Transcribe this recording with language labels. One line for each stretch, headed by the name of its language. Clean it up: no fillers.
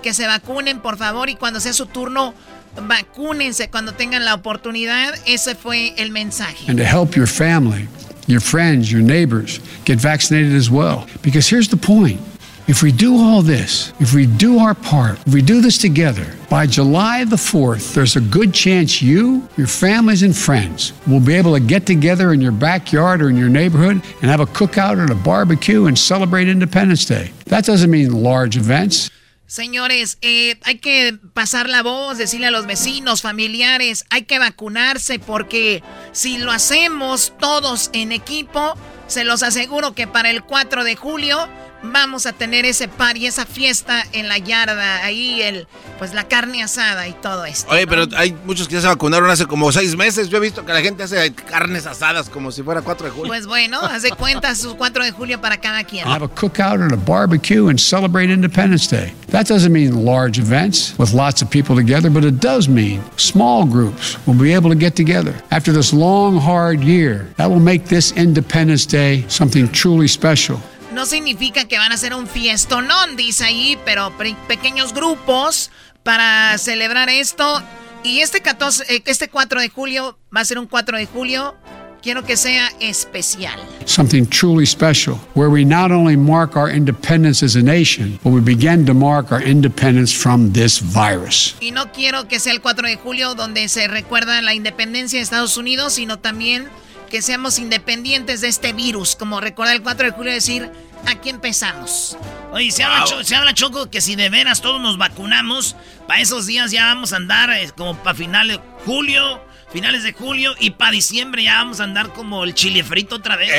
Spanish: Que se vacunen, por favor. Y cuando sea su turno, vacúnense cuando tengan la oportunidad. Ese fue el mensaje.
English: And to help your family, your friends, your neighbors get vaccinated as well. Because here's the point. If we do all this, if we do our part, if we do this together, by July the 4th, there's a good chance you, your families and friends will be able to get together in your backyard or in your neighborhood and have a cookout or a barbecue and celebrate Independence Day. That doesn't mean large events.
Spanish: Señores, hay que pasar la voz, decirle a los vecinos, familiares, hay que vacunarse porque si lo hacemos todos en equipo, se los aseguro que para el 4 de julio vamos a tener ese party, esa fiesta en la yarda, ahí el pues la carne asada y todo esto. Oye, ¿no? Pero hay muchos que ya se vacunaron hace como 6 meses. Yo he visto que la gente hace carnes asadas como si fuera 4 de julio. Pues bueno, haz de cuenta sus 4 de julio para cada quien.
English: Have a cookout and a barbecue and celebrate Independence Day. That doesn't mean large events with lots of people together, but it does mean small groups will be able to get together. After this long, hard year, that will make this Independence Day something truly special.
Spanish: No significa que van a hacer un fiestonón, dice ahí, pero pequeños grupos para celebrar esto. Y este 4 de julio va a ser un 4 de julio. Quiero que sea especial.
English: Something truly special, where we not only mark our independence as a nation, but we begin to mark our independence from this virus.
Spanish: Y no quiero que sea el 4 de julio donde se recuerda la independencia de Estados Unidos, sino también que seamos independientes de este virus, como recuerda el 4 de julio decir, aquí empezamos. Oye, se habla Choco que si de veras todos nos vacunamos, para esos días ya vamos a andar como para finales de julio y para diciembre ya vamos a andar como el chile frito otra vez.